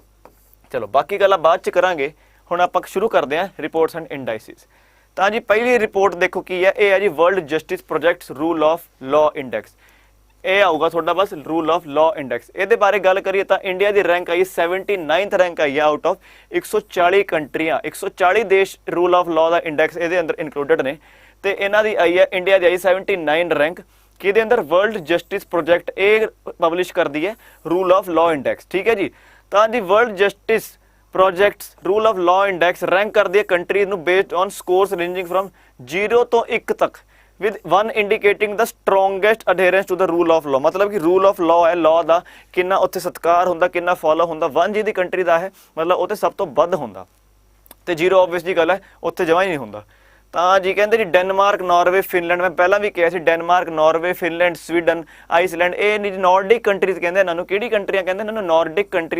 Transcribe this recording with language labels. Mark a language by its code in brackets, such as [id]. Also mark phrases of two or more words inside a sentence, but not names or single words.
[pa] ਚਲੋ ਬਾਕੀ ਗੱਲਾਂ ਬਾਅਦ ਚ ਕਰਾਂਗੇ ਹੁਣ ਆਪਾਂ ਸ਼ੁਰੂ ਕਰਦੇ ਹਾਂ [en] reports and indices [pa] ਤਾਂ ਜੀ ਪਹਿਲੀ ਰਿਪੋਰਟ ਦੇਖੋ ਕੀ ਹੈ ਇਹ ਹੈ ਜੀ ਵਰਲਡ ਜਸਟਿਸ ਪ੍ਰੋਜੈਕਟਸ ਰੂਲ ਆਫ ਲਾਅ ਇੰਡੈਕਸ ਇਹ ਆਊਗਾ ਤੁਹਾਡਾ ਬਸ ਰੂਲ ਆਫ ਲਾਅ ਇੰਡੈਕਸ ਇਹਦੇ ਬਾਰੇ ਗੱਲ ਕਰੀਏ ਤਾਂ ਇੰਡੀਆ ਦੀ ਰੈਂਕ ਆਈ 79th ਰੈਂਕ ਆਈ ਹੈ [en] out of [pa] 140 ਕੰਟਰੀਆਂ 140 ਦੇਸ਼ ਰੂਲ ਆਫ ਲਾਅ ਦਾ ਇੰਡੈਕਸ ਇਹਦੇ ਅੰਦਰ ਇਨਕਲੂਡਡ ਨੇ ਤੇ ਇਹਨਾਂ ਦੀ ਆਈ ਹੈ ਇੰਡੀਆ ਦੀ ਆਈ 79 ਰੈਂਕ ਕਿਹਦੇ ਅੰਦਰ ਵਰਲਡ ਜਸਟਿਸ ਪ੍ਰੋਜੈਕਟ ਇਹ ਪਬਲਿਸ਼ ਕਰਦੀ ਹੈ ਰੂਲ ਆਫ ਲਾਅ ਇੰਡੈਕਸ ਠੀਕ ਹੈ ਜੀ ਤਾਂ ਦੀ ਵਰਲਡ ਜਸਟਿਸ ਪ੍ਰੋਜੈਕਟਸ ਰੂਲ ਆਫ ਲਾਅ ਇੰਡੈਕਸ ਰੈਂਕ ਕਰਦੀ ਹੈ ਕੰਟਰੀਜ਼ ਨੂੰ [en] based on scores ranging from [pa] 0 ਤੋਂ 1 ਤੱਕ [en] with 1 indicating the strongest adherence to the rule of law [hi] मतलब कि [en] rule of law [pa] है law ਦਾ ਕਿੰਨਾ ਉੱਥੇ ਸਤਿਕਾਰ ਹੁੰਦਾ ਕਿੰਨਾ ਫੋਲੋ ਹੁੰਦਾ 1 ਜਿਹਦੀ ਕੰਟਰੀ ਦਾ ਹੈ ਮਤਲਬ ਉੱਥੇ ਸਭ ਤੋਂ ਵੱਧ ਹੁੰਦਾ ਤੇ 0 ਆਬਵੀਅਸਲੀ ਗੱਲ ਹੈ ਉੱਥੇ ਜਮਾ ਹੀ ਨਹੀਂ ਹੁੰਦਾ ਤਾਂ ਜੀ ਕਹਿੰਦੇ ਜੀ ਡੈਨਮਾਰਕ ਨਾਰਵੇ ਫਿਨਲੈਂਡ ਮੈਂ ਪਹਿਲਾਂ ਵੀ ਕਿਹਾ ਸੀ ਡੈਨਮਾਰਕ ਨਾਰਵੇ ਫਿਨਲੈਂਡ ਸਵੀਡਨ ਆਈਸਲੈਂਡ ਇਹ [en] Nordic countries [pa] ਕਹਿੰਦੇ ਇਹਨਾਂ ਨੂੰ ਕਿਹੜੀ ਕੰਟਰੀਆਂ ਕਹਿੰਦੇ ਇਹਨਾਂ ਨੂੰ [en] Nordic countries